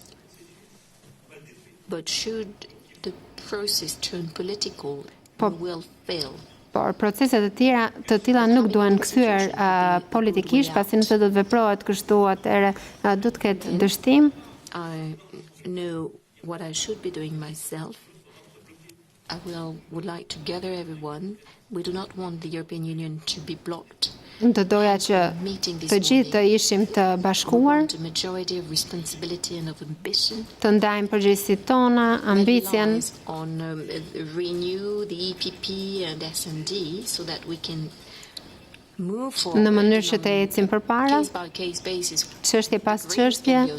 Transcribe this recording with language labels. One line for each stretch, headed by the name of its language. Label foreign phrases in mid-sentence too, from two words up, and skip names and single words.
English: But should the process turn political, it will fail.
Albanian: Por proceset të tilla nuk duhen kthyer politikisht, pasi nëse do të veprohet kështu atëherë do të ketë dështim.
English: I know what I should be doing myself. I would like to gather everyone. We do not want the European Union to be blocked.
Albanian: Do doja që të gjithë të ishim të bashkuar, të ndajmë përgjegjësitë tona, ambicjen, në mënyrë që të ecim përpara, çështje pas çështje.